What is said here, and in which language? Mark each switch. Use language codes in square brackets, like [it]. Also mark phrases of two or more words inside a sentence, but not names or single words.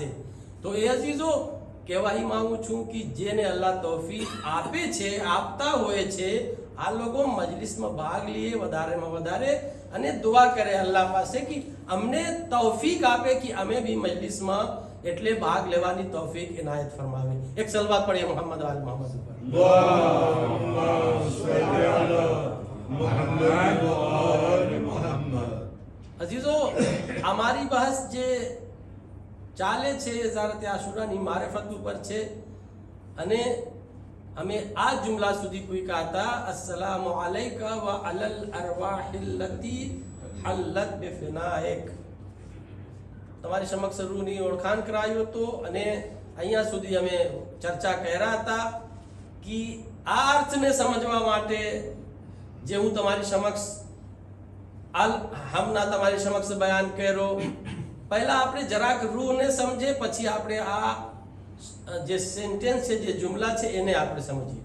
[gu] તો એ અજીઝો કહેવા માંગુ છું કે જેને અલ્લાહ તૌફીક આપે છે, આપતા હોય છે, આ લોકો મજલિસમાં ભાગ લઈએ વધારેમાં વધારે અને દુઆ કરે અલ્લાહ પાસે કે અમને તૌફીક આપે કે અમે બી મજલિસમાં એટલે ભાગ લેવાની તૌફીક ઇનાયત ફરમાવે। એક સલવાત પઢીએ મોહમ્મદ વાલ મોહમ્મદ ઉપર। [ar] اللهم صل على محمد وآل محمد. [gu] અઝીઝો હમારી બહસ જે ચાલે છે ઝિયારતે આશૂરાની મારિફત ઉપર છે, અને અમે આ જુમલા સુધી પૂછ્યા હતા [ar] السلام عليك وعلى الأرواح التي حلت بفنائك. [gu] તમારી સમક્ષ રૂની ઓળખાણ કરાયો હતો અને અહીંયા સુધી અમે ચર્ચા કર્યા હતા કે આ અર્થને સમજવા માટે જે હું તમારી સમક્ષ હમણાં તમારી સમક્ષ બયાન કર્યો, પહેલા આપણે જરાક રૂહને સમજે, પછી આપણે આ જે સેન્ટેન્સ છે, જે જુમલા છે એને આપણે સમજીએ.